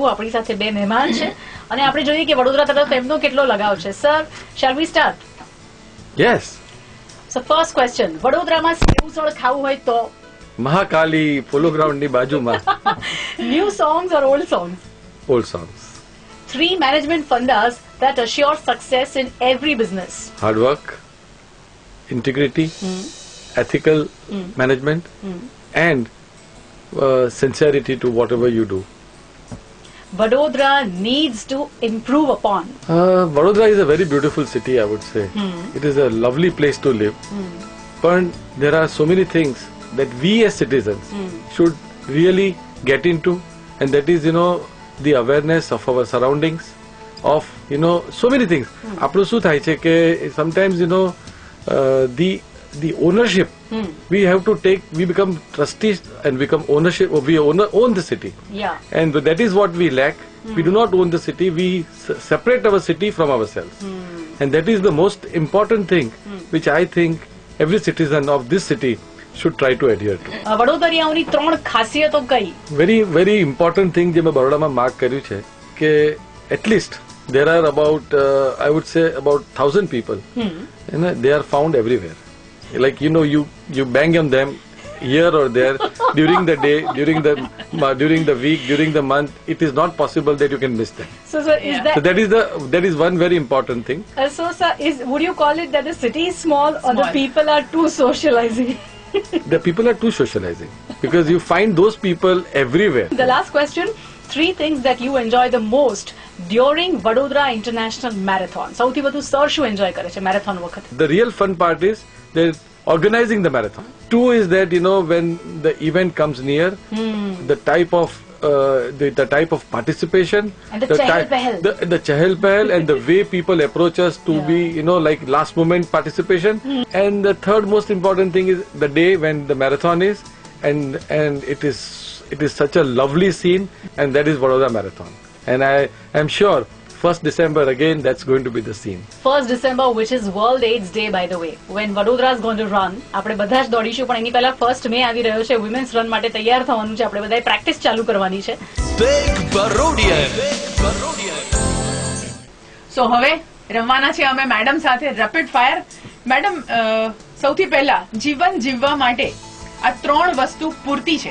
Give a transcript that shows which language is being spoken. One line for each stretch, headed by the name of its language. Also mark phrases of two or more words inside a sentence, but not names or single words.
Gujarati: આપણી સાથે બે મહેમાન છે અને આપણે જોઈએ કે વડોદરા તરફ એમનો કેટલો લગાવ છે.
English: Sir, shall we start? યસ. So first question,
Gujarati: વડોદરામાં સેવઉસળ ખાવું હોય તો? મહાકાલી પોલો ગ્રાઉન્ડ ની બાજુમાં.
English: New songs or old songs? Old songs. 3 management fundas that assure success in every business? Hard work, integrity, ethical management, and sincerity to whatever you do. Vadodara needs to improve upon? Vadodara is a very beautiful city, I would say. It is a lovely place to live. But there are so many things that we as citizens should really get into, and that is, the awareness of our surroundings, of, so many things.
Gujarati: આપણું શું થાય છે કે
English: sometimes, the ownership, we have to take, we become trustees and become ownership, we own the city. Yeah. And that is what we lack. We do not own the city, we separate our city from ourselves. And that is the most important thing which I think every citizen of this city should try to adhere to.
Gujarati: વડોદરિયાઓની 3 ખાસિયતો કઈ?
English: Very, very important thing
Gujarati: જે મેં બરોડામાં માર્ક કર્યું છે કે
English: at least there are about, I would say about 1,000 people. They are found everywhere. Like, you bang on them here or there during the day, during the week, during the month. It is not possible that you can miss them. So sir, So that is one very important thing. So sir, would you call it that the city is small or the people are too socializing? The people are too socializing because you find those people everywhere. The last question, 3 things that you enjoy the most during Vadodara International Marathon.
Gujarati: સૌથી વધુ સર શું એન્જોય કરે છે મેરેથોન વખતે?
English: The real fun part is organizing the marathon. 2 is that, when the event comes near, the type of the type of participation, and the chahal-pahal. The chahal-pahal and the way people approach us to be, like last moment participation. And the third most important thing is the day when the marathon is, and it is such a lovely scene, and that is Vadodara Marathon. And I am sure 1st December again, that's going to be the scene. 1st December, which is World AIDS Day, by the way, when Vadodara is going to run,
Gujarati: આપણે બધા જ દોડીશું, પણ એની પહેલા 1st May આવી રહ્યો છે,
English: women's run
Gujarati: માટે તૈયાર થવાનું છે, આપણે બધાએ પ્રેક્ટિસ ચાલુ કરવાની છે. સો હવે રમવાના છે અમે મેડમ સાથે
English: rapid fire.
Gujarati: મેડમ, સૌથી પહેલા જીવન જીવવા માટે આ 3 વસ્તુ પૂરતી છે?